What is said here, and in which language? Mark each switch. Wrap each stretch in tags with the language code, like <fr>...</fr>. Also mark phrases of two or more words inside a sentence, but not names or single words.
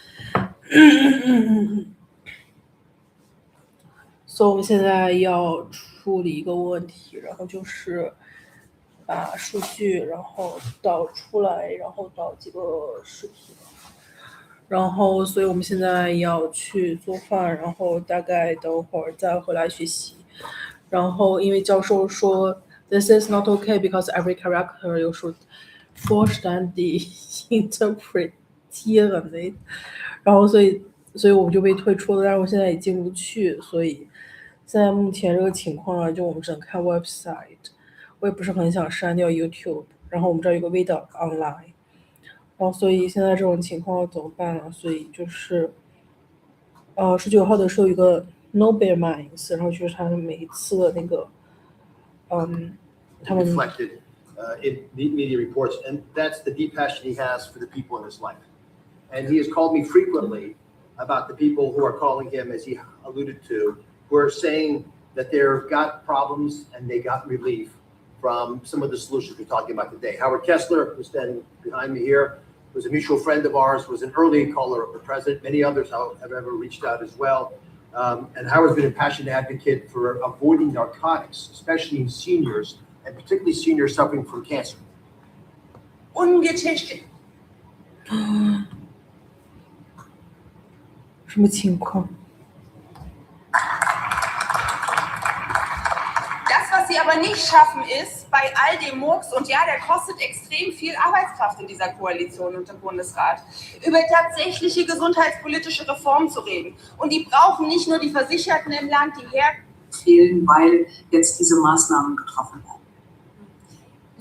<zh>所以我们现在要处理一个问题，然后就是把数据然后导出来，然后导几个视频，然后所以我们现在要去做饭，然后大概等会儿再回来学习。然后因为教授说</zh> <en>This is not okay because every character you should</en> <de>vollständig interpretieren，</de> <zh>然后所以我们就被退出了，但是我现在也进不去，所以现在目前这个情况啊，就我们只能看 website， 我也不是很想删掉 YouTube， 然后我们这儿有个</zh> <en>video online，</en> <zh>然后所以现在这种情况怎么办呢？所以就是19号的时候有一个 Nobel Minds，然后就是他们每一次的那个他们</zh> <en>reflected in media reports, and that's the deep passion he has for the people in his life. And he has called me frequently about the people who are calling him, as he alluded to, who are saying that they've got problems and they got relief from some of the solutions we're talking about today. Howard Kessler, who's standing behind me here, was a mutual friend of ours, was an early caller of the president. Many others have ever reached out as well. And Howard's been a passionate advocate for avoiding narcotics, especially in seniors, and particularly seniors suffering from cancer.</en> <de>Ungetestet.</de> <zh>什么情况？</zh> <de>Das, was sie aber nicht schaffen, ist, bei all dem Murks, und ja, der kostet extrem viel Arbeitskraft in dieser Koalition und im Bundesrat, über tatsächliche gesundheitspolitische Reformen zu reden. Und die brauchen nicht nur die Versicherten im Land, die fehlen, weil jetzt diese Maßnahmen getroffen werden.</de>